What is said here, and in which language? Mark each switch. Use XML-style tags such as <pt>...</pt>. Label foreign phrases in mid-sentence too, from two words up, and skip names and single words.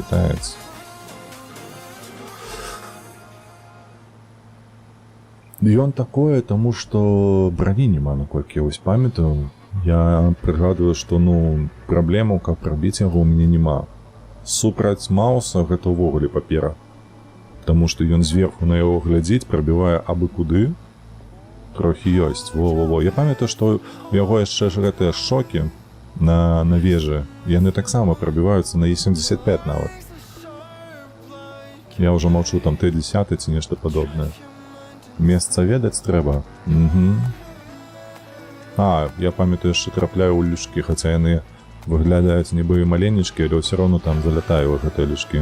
<be>Ён такое, таму што брані няма, наколькі я вось памятаю. Я прыгадваю, што, праблемаў, каб прабіць яго, у мяне няма. Супраць мауса гэта ўвогуле папера. Таму што ён зверху на яго глядзіць, прабівае абы куды. Трохі ёсць, во-во-во. Я памятаю, што у яго яшчэ ж гэтыя шокі на вежы, яны таксама прабіваюцца на Е75 нават. Я ўжо маўчу там Т-10 ці нешта падобнае. Месца ведаць трэба. А, я памятаю, яшчэ трапляю ў лючкі, хаця яны выглядаюць нібы маленечкі, але ўсё роўно там залятаю ў гэтыя лючкі.</be>